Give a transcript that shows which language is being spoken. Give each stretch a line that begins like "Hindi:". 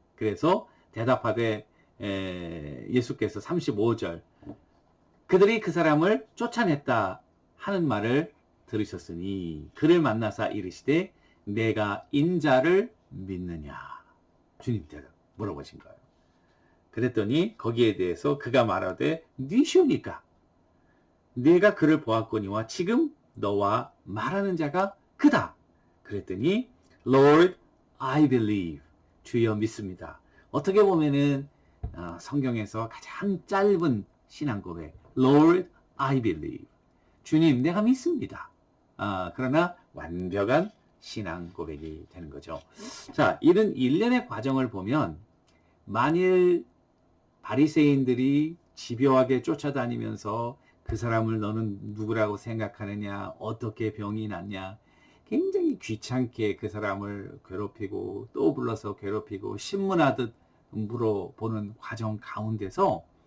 Korean: 그래서 대답하되 예수께서 35절 그들이 그 사람을 쫓아냈다 하는 말을 들으셨으니 그를 만나사 이르시되 내가 인자를 믿느냐. 주님께서 물어보신 거예요. 그랬더니 거기에 대해서 그가 말하되 니시오니까 네가 그를 보았거니와 지금 너와 말하는 자가 그다.
English: 그랬더니 Lord, I believe.
Korean: 주여 믿습니다. 어떻게 보면은 성경에서 가장 짧은 신앙 고백
English: Lord, I believe.
Korean: 주님, 내가 믿습니다. 그러나 완벽한 신앙 고백이 되는 거죠. 자, 이런 일련의 과정을 보면 만일 바리새인들이 집요하게 쫓아다니면서 그 사람을 너는 누구라고 생각하느냐, 어떻게 병이 났냐, 굉장히 귀찮게 그 사람을 괴롭히고 또 불러서 괴롭히고 신문하듯 물어보는 과정 가운데서